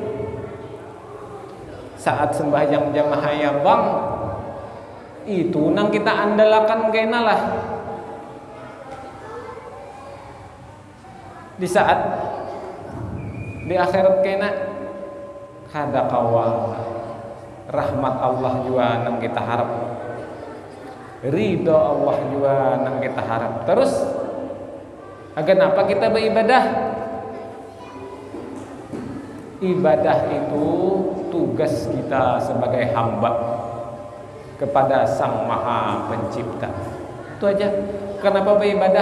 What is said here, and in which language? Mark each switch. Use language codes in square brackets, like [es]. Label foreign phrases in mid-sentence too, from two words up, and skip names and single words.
[bjn] Saat sembahyang jamaah ya bang, itu nang kita andalkan kena lah. Di saat di akhirat kena kada kawa rahmat Allah juga nang kita harap, ridho Allah juga nang kita harap. [id] Terus kenapa kita beribadah? Ibadah itu tugas kita sebagai hamba kepada Sang Maha Pencipta. Itu aja. Kenapa beribadah?